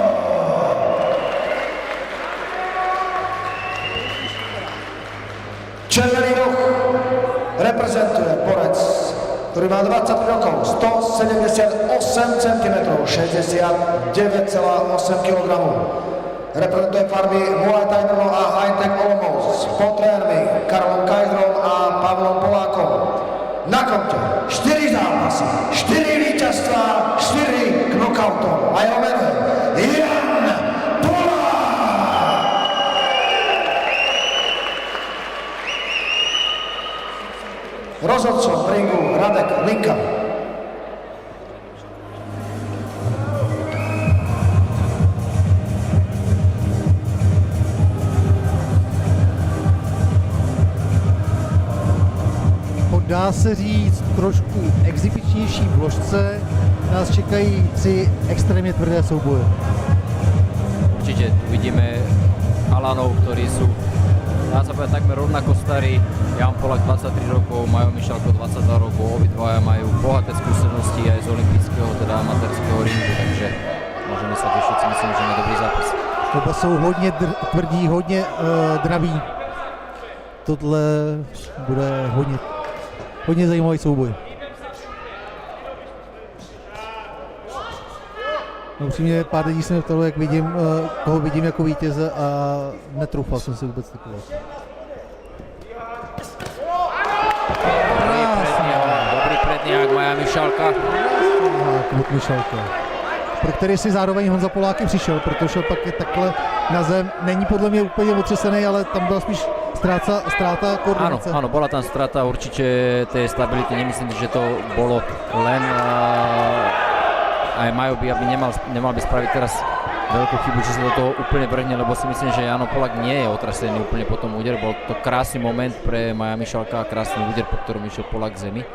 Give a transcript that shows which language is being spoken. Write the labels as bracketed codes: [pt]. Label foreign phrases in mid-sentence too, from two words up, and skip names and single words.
[sk] Červený roh reprezentuje borec, ktorý má 20 rokov, 178 cm, 69,8 kg. Reprezentuje farby Muay Thai Brno a Hightech Olomouc pod trénermi Karolom Kajzrom a Pavlom Polákom. Na konte 4 zápasy, 4 víťazstvá, 4 knockoutom. A jeho meno Jan Polák. Rozhodcom v ringu Radek Linka. [cs] Dá se říct, trošku exibičnější vložce nás čekají 3 extrémně tvrdé souboje. [sk] Určite tu vidíme Alanov, ktorí sú, dá sa povedať, takmer rovnako starí. Jan Polák 23 rokov, Majo Mišalko 22 rokov, obidvaja majú bohaté skúsenosti aj z olympijského, teda amatérskeho ringu, takže môžeme sa tešiť, si myslím, že na dobrý zápas. [cs] Oba jsou hodně tvrdí, hodně draví. Tohle bude hodně zajímavý souboj. No, upřímně pár lidí se mě ptalo, jak vidím, koho vidím jako vítěze a netroufal jsem si vůbec typovat. Dobrý predniak Maja Mišalka. Od Mišalka, pro který si zároveň Honza Polák i přišel, protože pak je takhle na zem. Není podle mě úplně otřesený, ale tam byla spíš stráta koordinace. [sk] Áno, bola tam strata určite tej stability. Nemyslím, že to bolo len aj Majo by nemal by spraviť teraz veľkú chybu, že sa do toho úplne vrhne, lebo si myslím, že Jano Polák nie je otrasený úplne po tom úder. Bol to krásny moment pre Maja Mišalka, krásny úder, po ktorom išiel Polák k zemi.